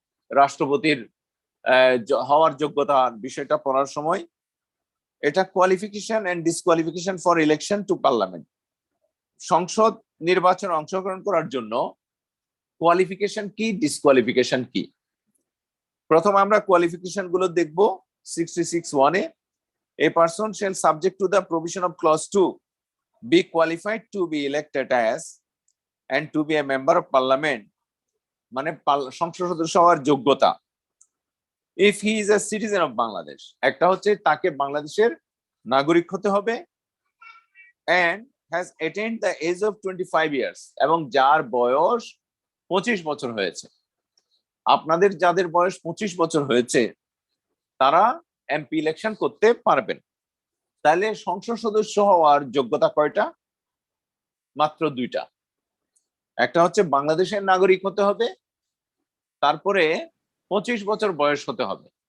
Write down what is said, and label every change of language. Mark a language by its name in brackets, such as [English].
[Bangla] রাষ্ট্রপতির হওয়ার যোগ্যতার বিষয়টা পড়ার সময় এটা qualification and disqualification for election to parliament. সংসদ নির্বাচনে অংশগ্রহণ করার জন্য কোয়ালিফিকেশন কি, ডিসকোয়ালিফিকেশন কি? প্রথম আমরা কোয়ালিফিকেশন গুলো দেখব। [English] 66(1) এ a person shall subject to the provision of clause 2 be qualified to be elected as and to be a member of parliament, [Bangla] মানে সংসদ সদস্য হওয়ার যোগ্যতা। [English] if he is a citizen of Bangladesh, [Bangla] একটা হচ্ছে তাকে বাংলাদেশের নাগরিক হতে হবে, [English] and has attained the age of 25 years, [Bangla] এবং যার বয়স 25 বছর হয়েছে। আপনাদের যাদের বয়স 25 বছর হয়েছে তারা এমপি ইলেকশন করতে পারবেন। তাহলে সংসদ সদস্য হওয়ার যোগ্যতা কয়টা? মাত্র 2টা। একটা হচ্ছে বাংলাদেশের নাগরিক হতে হবে, তারপরে 25 বছর বয়স হতে হবে।